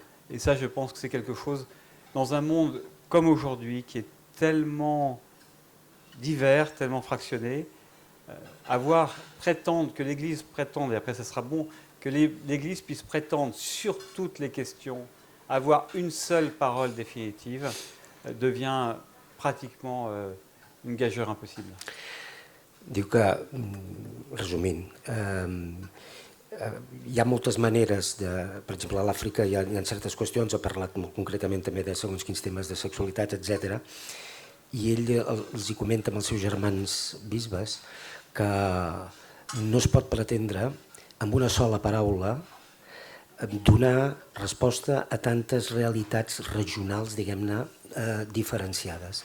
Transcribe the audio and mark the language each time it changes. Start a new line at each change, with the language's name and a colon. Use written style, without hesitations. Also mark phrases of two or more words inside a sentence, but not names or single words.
French: Et ça, je pense que c'est quelque chose, dans un monde comme aujourd'hui, qui est tellement divers, tellement fractionné, prétendre que l'Église prétende, et après ça sera bon, que l'Église puisse prétendre sur toutes les questions, avoir une seule parole définitive, devient pratiquement une gageure impossible.
Catalan: Diu que, resumint, hi ha moltes maneres, per exemple, a l'Àfrica hi ha certes qüestions, ha parlat molt concretament també de segons quins temes de sexualitat, etc. I ell els hi comenta amb els seus germans bisbes que no es pot pretendre amb una sola paraula donar resposta a tantes realitats regionals, diguem-ne, diferenciades.